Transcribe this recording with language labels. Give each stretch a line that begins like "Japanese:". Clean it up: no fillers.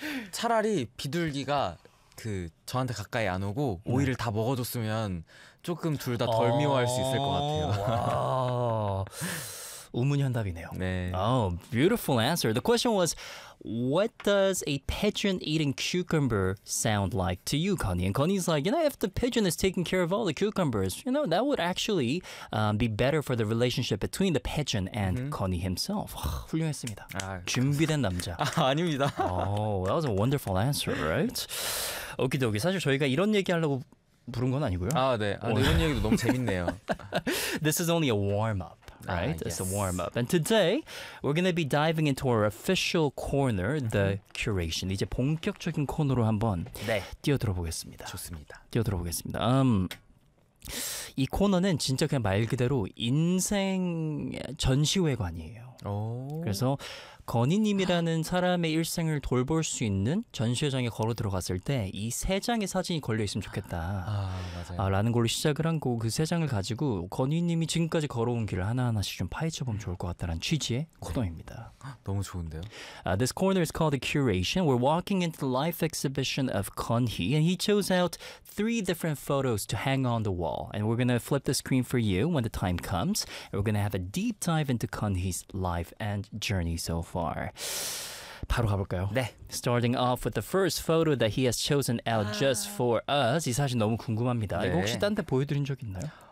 Korean: 차라리 비둘기가 그 저한테 가까이 안 오고 오이를 다 먹어줬으면 조금 둘 다 덜 미워할 수 있을 것 같아요. 우문현답이네요. 네.
English: Oh, beautiful answer. The question was, what does a pigeon eating cucumber sound like to you, Connie? And Connie's like, you know, if the pigeon is taking care of all the cucumbers, you know, that would actually be better for the relationship between the pigeon and Connie himself.
Korean: 훌륭했습니다. 아, 준비된 남자. 아, 아닙니다.
English: Oh, that was a wonderful answer, right? 오키도키.
Korean: 사실 저희가 이런 얘기하려고 부른 건 아니고요. 아, 네. 아, 이런 얘기도 너무 재밌네요.
English: This is only a warm-up. Right? Yes. It's a warm-up. And today, we're going to be diving into our official corner, the curation.
Korean: 이제 본격적인 코너로 한번 네. 뛰어들어보겠습니다. 좋습니다. 뛰어들어보겠습니다. 이 코너는 진짜 그냥 말 그대로 인생 전시회관이에요. 오. 그래서 건희님이라는 사람의 일생을 돌볼 수 있는 전시회장에 걸어 들어갔을 때 이 세 장의 사진이 걸려있으면 좋겠다. 아, 맞아요. 라는 걸로 시작을 한 거 그 세 장을 가지고 건희님이 지금까지 걸어온 길을 하나하나씩 좀 파헤쳐보면 좋을 것 같다는 취지의 코너입니다. 너무 좋은데요?
English: This corner is called The Curation. We're walking into the life exhibition of 건희. And he chose out three different photos to hang on the wall. And we're gonna flip the screen for you when the time comes. And we're gonna have a deep dive into 건희's life and journey so far.
Korean: 바로 가볼까요? 네.
English: Starting off with the first photo that he has chosen out just for us.
Korean: 이 사진 너무 궁금합니다. 네. 이거 혹시 딴 데 보여드린 적 있나요?